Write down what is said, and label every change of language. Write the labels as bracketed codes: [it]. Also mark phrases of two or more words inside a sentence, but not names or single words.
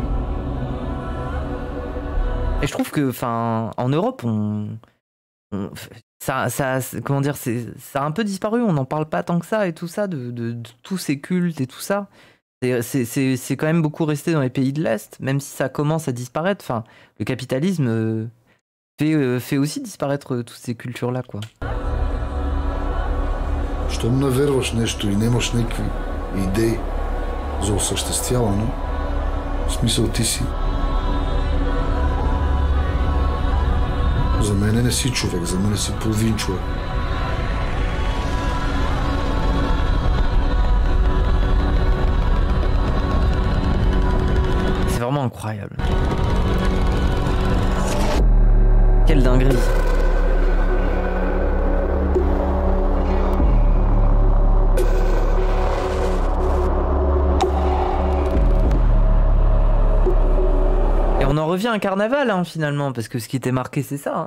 [fr] Et je trouve que, en Europe, comment dire, ça a un peu disparu, on n'en parle pas tant que ça et tout ça, de tous ces cultes et tout ça. C'est quand même beaucoup resté dans les pays de l'Est, même si ça commence à disparaître. Enfin, le capitalisme fait aussi disparaître toutes ces cultures-là, quoi. [bg] Щом не вярваш нещо и нямаш някакви идеи за осъществяване, в смисъл ти си. За мен не си човек, за мен си половин човек. [fr] C'est vraiment incroyable. Quelle dinguerie. Et on en revient à un carnaval, hein, finalement, parce que ce qui était marqué, c'est ça.